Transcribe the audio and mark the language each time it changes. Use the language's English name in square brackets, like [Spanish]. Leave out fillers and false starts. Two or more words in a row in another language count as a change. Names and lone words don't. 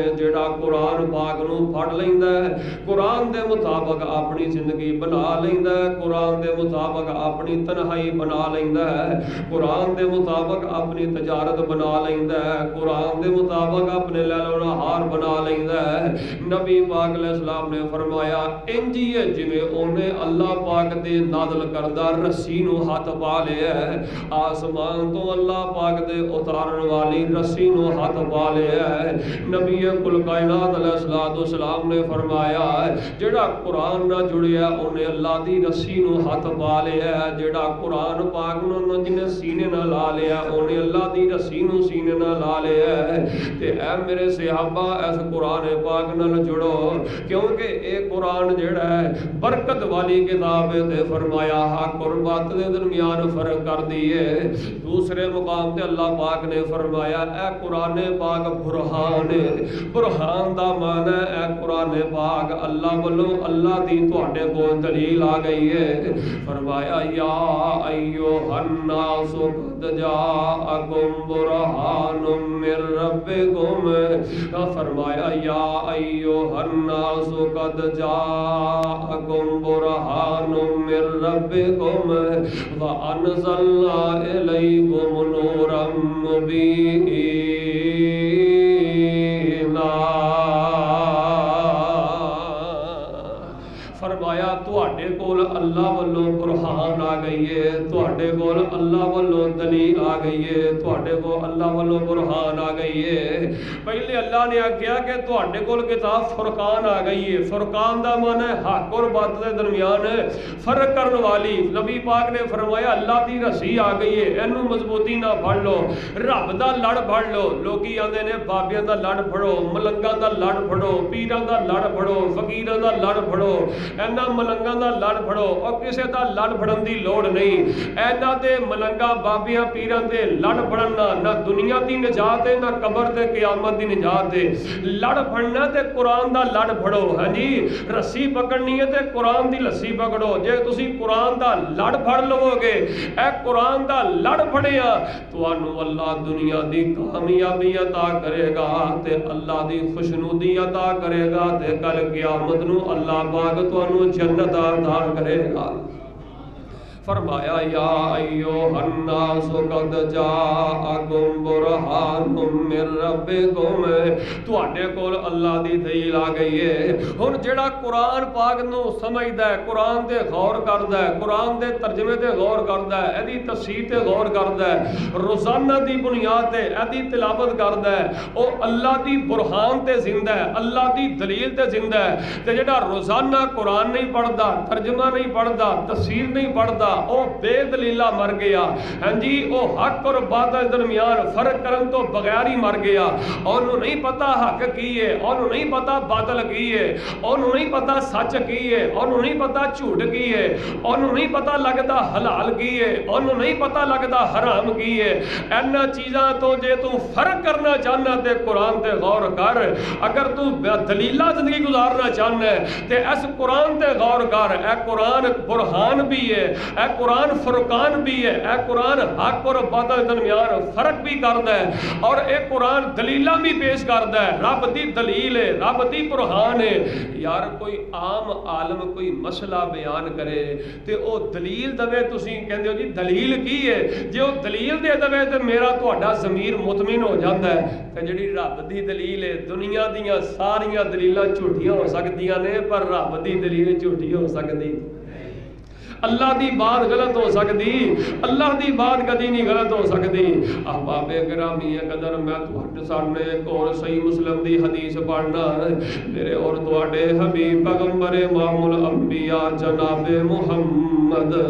[Punjabi] جڑا قرآن پاک نو پڑھ لیندا ہے قرآن دے مطابق اپنی زندگی بنا لیندا ہے قرآن دے مطابق اپنی تنہائی بنا لیندا ہے قرآن دے مطابق اپنی تجارت بنا لیندا ہے قرآن دے مطابق اپنے لیل و نہار بنا لیندا ہے. نبی پاک علیہ السلام نے فرمایا انجی ہے جویں اونے اللہ پاک دے نازل کردہ رسی نو ہاتھ پا لیا ہے. آسمان تو اللہ پاک دے اتارن والی رسی نو ہاتھ پا لیا ہے. نبی کل کائنات علیہ الصلوۃ والسلام نے فرمایا جڑا قرآن نہ جڑیا اونے اللہ دی رسی نو ہاتھ پا لیا ہے. جڑا قرآن پاک نو جنے سینے نہ لا لیا اونے اللہ دی رسی نو سینے نہ لا لیا ہے. تے اے میرے صحابہ اس قرآن پاک نال جڑو کیونکہ اے قرآن جڑا ہے برکت والی کتاب ہے. [Urdu] تے فرمایا حق اور باطل کے درمیان فرق کر دیے. [Punjabi] دوسرے مقام تے اللہ پاک نے فرمایا اے قرآن پاک برہان ہے. برہان دا معنی اے قرآن پاک اللہ والوں اللہ دی تواڈے کول دلیل آ گئی ہے. [Arabic] فرمایا یا ایھا الناس قد جاءکم برہان من ربکم. فرمایا یا ایھا الناس قد جاءکم برہان من ربکم وانزلنا الیکم نورا مبینا. [Punjabi] فرمایا تواڈے کول اللہ والوں برہان آ گئی ہے تواڈے کول اللہ والوں دلیل آ گئی ہے تواڈے کول اللہ والوں برہان آ گئی ہے. پہلے اللہ نے آکھیا کہ تواڈے کول کتاب فرقان آ گئی ہے. فرقان دا معنی ہے [Urdu] حق اور باطل کے درمیان [Punjabi] فرق کرن والی. نبی پاک نے فرمایا اللہ دی رسی آ گئی ہے اینو مضبوطی نہ پھڑ لو رب دا لڑ پھڑ لو. لوکی آندے نے بابیاں دا لڑ پھڑو ملنگاں دا لڑ پھڑو پیراں دا لڑ پھڑو فقیراں دا لڑ پھڑو اینا ملنگاں دا لڑ پھڑو اور کسے دا لڑ پھڑن دی لوڑ نہیں. اینا دے ملنگاں بابیاں پیراں دے لڑ پھڑنا نہ دنیا دی نجات ہے نہ قبر تے قیامت دی نجات ہے. لڑ پھڑنا تے قرآن دا لڑ پھڑو. ہاں جی رسی پکڑنی ہے تے قرآن دی لسی پکڑو. جے تسی قرآن دا لڑ پھڑ لو گے اے قرآن دا لڑ پھڑیا تانوں اللہ دنیا دی کامیابی عطا کرے گا تے اللہ دی خوشنودی عطا کرے گا تے کل قیامت نو اللہ پاک تانوں جنت عطا کرے گا. [Arabic] فرمایا یا ایھا الناس قد جاءکم برہان من ربکم. [Punjabi] تواڈے کول اللہ دی دلیل آ گئی ہے. ہن جڑا قرآن پاک نو سمجھدا ہے قرآن تے غور کردا ہے قرآن دے ترجمے تے غور کردا ہے ایدی تفسیر تے غور کردا ہے روزانہ دی بنیاد تے ایدی تلاوت کردا ہے او اللہ دی برہان تے زندہ ہے اللہ دی دلیل تے زندہ ہے. تے جڑا روزانہ قرآن نہیں پڑھدا ترجمہ نہیں پڑھدا تفسیر نہیں پڑھدا او بے دلیلہ مر گیا. ہاں جی او حق اور باطل درمیان فرق کرن تو بغیر ہی مر گیا. اونوں نہیں پتا حق کی ہے اونوں نہیں پتا باطل کی ہے اونوں نہیں پتا سچ کی ہے اونوں نہیں پتا جھوٹ کی ہے اونوں نہیں پتا لگدا حلال کی ہے اونوں نہیں پتا لگدا حرام کی ہے. اینا چیزاں تو جے تو فرق کرنا چاہنا تے قرآن تے غور کر. اگر تو دلیلہ زندگی گزارنا چاہنا ہے تے اس قرآن تے غور کر. اے قرآن برہان بھی ہے اے قرآن فرقان بھی ہے اے قرآن حق اور باطل درمیان فرق بھی کردا ہے اور اے قرآن دلیلاں بھی پیش کردا ہے. رب دی دلیل ہے رب دی برہان ہے. یار کوئی عام عالم کوئی مسئلہ بیان کرے تے او دلیل دوے تسی کہندے ہو جی دلیل کی ہے جے او دلیل دے دوے تے میرا تہاڈا ضمیر مطمئن ہو جاندا ہے. تے جڑی رب دی دلیل ہے دنیا دیاں ساریاں دلیلاں جھوٹیاں ہو سکدیاں نے پر رب دی دلیل جھوٹی ہو سکدی. اللہ دی بات غلط ہو سکتی، اللہ دی بات کدی نہیں غلط ہو سکتی۔ احباب گرامی قدر میں تواڈے سامنے ایک اور صحیح مسلم دی حدیث پڑھنا، میرے اور تواڈے حبیب پیغمبر امام الانبیاء جناب محمد